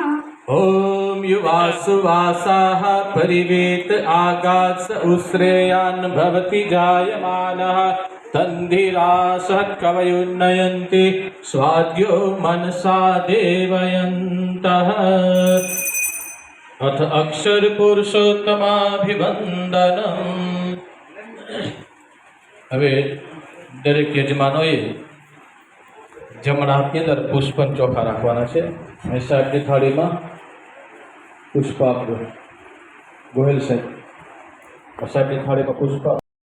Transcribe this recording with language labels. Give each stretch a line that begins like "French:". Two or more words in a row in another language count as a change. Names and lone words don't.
Sanskrit: ॐ युवासुवासाः परिवेत आगात्स उश्रेयान् भवति जायमानः तन्धिरासः कवयुन्नयन्ति स्वाद्यो मनसा देवयन्तः। अथ अक्षर पुरुषोत्तमाभिवंदनम्।
Gujarati: હવે દરેક યજમાનોએ જમણા હાથની અંદર પુષ્પન ચોખા રાખવાના છે. અને સાહેબની થાળીમાં પુષ્પ આપજો. ગોહિલ સાહેબ સાહેબની થાળીમાં પુષ્પ